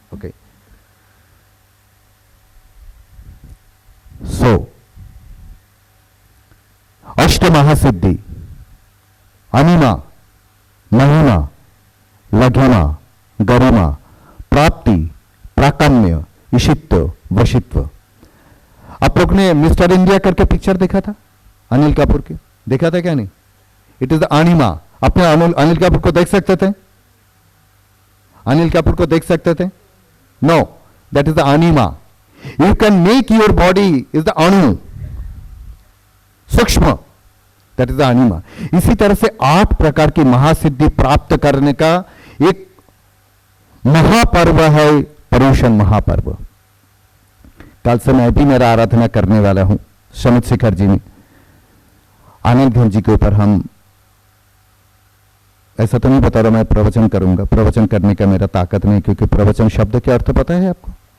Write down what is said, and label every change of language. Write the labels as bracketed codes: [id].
[hi] Okay, सो अष्ट महासिद्धि, अनिमा, महिमा, लघिमा, गरिमा, प्राप्ति, प्राकम्य, ईशित्व, वशित्व। आप लोग ने मिस्टर इंडिया करके पिक्चर देखा था अनिल कपूर की? देखा था क्या नहीं? [en] It is the anima. [hi] अपने अनिल कपूर को देख सकते थे? अनिल कपूर को देख सकते थे? [en] No, that is the anima. You can make your body is the anu, सूक्ष्म, that is the anima. [hi] इसी तरह से 8 प्रकार की महासिद्धि प्राप्त करने का एक महापर्व है पर्युषण महापर्व। कल से मैं भी मेरा आराधना करने वाला हूं समित शिखर जी में, आनंद घन जी के ऊपर। हम ऐसा तो नहीं बता रहा मैं प्रवचन करूंगा, प्रवचन करने का मेरा ताकत नहीं, क्योंकि प्रवचन शब्द के अर्थ पता है आपको?